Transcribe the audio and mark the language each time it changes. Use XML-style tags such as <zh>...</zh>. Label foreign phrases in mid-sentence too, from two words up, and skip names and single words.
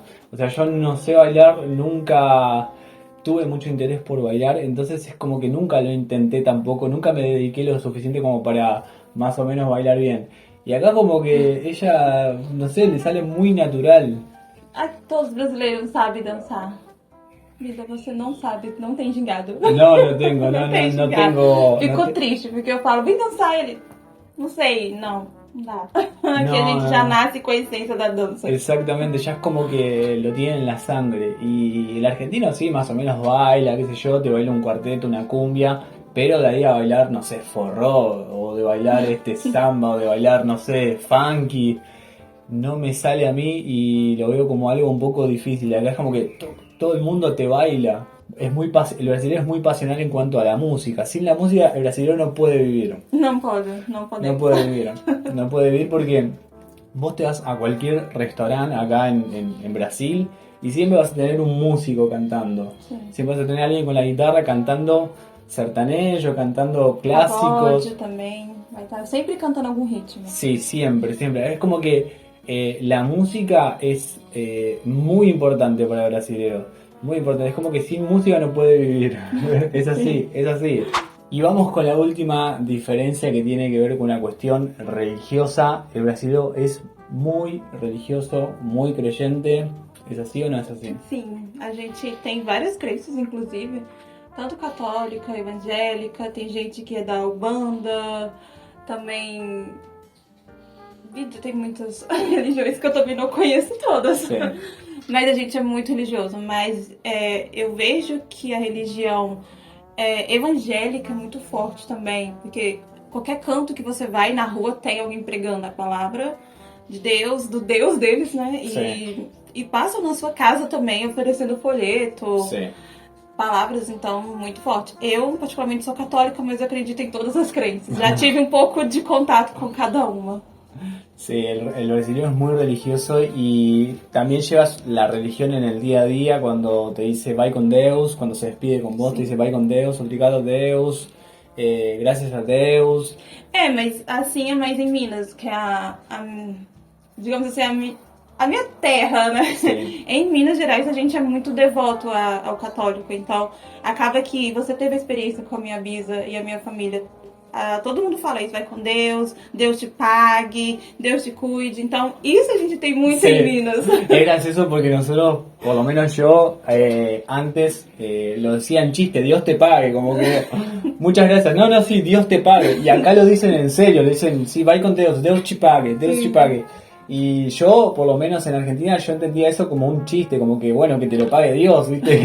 <es>O sea, yo no sé bailar, nunca tuve mucho interés por bailar, entonces es como que nunca lo intenté tampoco, nunca me dediqué lo suficiente como para más o menos bailar bien. Y acá como que ella, no sé, le sale muy natural.</es> <pt>Ah, todos os brasileiros sabem dançar. Vida, você não sabe, não tem gingado.</pt> <es>No, no tengo, no,</es> <pt>Não</pt> <es>no,</es> <pt>tem</pt> <es>no</es> <pt>gingado.</pt> <es>tengo.</es> <pt>Ficou</pt> <es>no te-</es> <pt>triste, porque eu falo, vem dançar ele. Não sei, não dá. Aqui a gente</pt> <es>No,</es> <pt>já</pt> <es>no.</es> <pt>nasce com a essência da dança.</pt> <es>Exactamente, ya es como que lo tiene en la sangre. Y el argentino sí, más o menos baila, qué sé yo, te baila un cuarteto, una cumbia, pero de ahí a bailar, no sé, forró, o de bailar samba, o de bailar, no sé, funky, no me sale a mí y lo veo como algo un poco difícil. Acá es como que todo el mundo te baila. El brasileño es muy pasional en cuanto a la música. Sin la música, el brasileño no puede vivir.</es> <pt>Não pode, não pode.</pt> <es>No puede vivir. No puede vivir porque vos te vas a cualquier restaurante acá en Brasil y siempre vas a tener un músico cantando. Sí. Siempre vas a tener a alguien con la guitarra cantando sertanejo, cantando clásicos.</es> <pt>Pagode também. Vai estar sempre cantando algum ritmo.</pt> <es>Sí, siempre, siempre. Es como que la música es muy importante para el brasilero. Muy importante. Es como que sin música no puede vivir. Es así, es así. Y vamos con la última diferencia que tiene que ver con una cuestión religiosa. El brasileño es muy religioso, muy creyente. ¿Es así o no es así?</es> <pt>Sim, a gente tem várias crenças, inclusive, tanto católica, evangélica, tem gente que é da Ubanda, também. Vida, tem muitas religiões que eu também não conheço todas. Sim. Mas a gente é muito religioso. Mas eu vejo que a religião evangélica é muito forte também. Porque qualquer canto que você vai na rua tem alguém pregando a palavra de Deus, do Deus deles, né? E passam na sua casa também oferecendo folheto. Sim. Palavras, então, muito forte. Eu, particularmente, sou católica, mas eu acredito em todas as crenças. Já tive um pouco de contato com cada uma.</pt> <es>Sí, el brasileño es muy religioso y también llevas la religión en el día a día cuando te dice</es> <pt>vai con Deus,</pt> <es>cuando se despide con vos te dice</es> <pt>vai con Deus, obrigado Deus,</pt> <es>gracias a Deus.</es> <pt>Mas assim é mais em Minas, que é digamos assim, a minha terra, né? Sim. Em Minas Gerais a gente é muito devoto ao católico, então acaba que você teve a experiência com a minha bisa e a minha família. Todo mundo fala isso, vai com Deus, Deus te pague, Deus te cuide. Então, isso a gente tem muito</pt> <es>Sí.</es> <pt>em Minas.</pt> <es>Es gracioso porque nosotros, por lo menos yo, antes lo decía en chiste, Dios te pague, como que muchas gracias. No, no, sí, Dios te pague. Y acá lo dicen en serio, lo dicen, sí,</es> <pt>vai con Deus, Deus te pague, Deus te pague.</pt> <es>Y yo, por lo menos en Argentina, yo entendía eso como un chiste, como que bueno, que te lo pague Dios, ¿viste?</es>